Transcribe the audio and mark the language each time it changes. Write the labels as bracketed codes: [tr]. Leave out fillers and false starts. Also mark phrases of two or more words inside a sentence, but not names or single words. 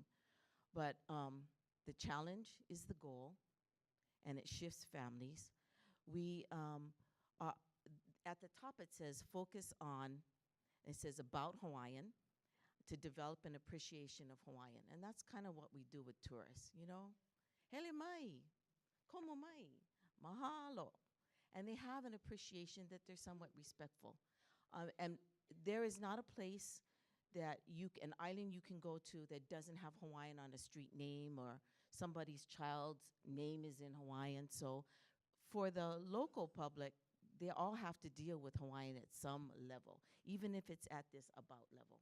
[en] But the challenge is the goal, and it shifts families. We at the top it says focus on, it says about Hawaiian, to develop an appreciation of Hawaiian, and that's kind of what we do with tourists, you know. [haw] Hele mai, komo mai, mahalo, [en] and they have an appreciation that they're somewhat respectful. And there is not a place that an island you can go to that doesn't have Hawaiian on a street name, or somebody's child's name is in Hawaiian. So for the local public, they all have to deal with Hawaiian at some level, even if it's at this about level.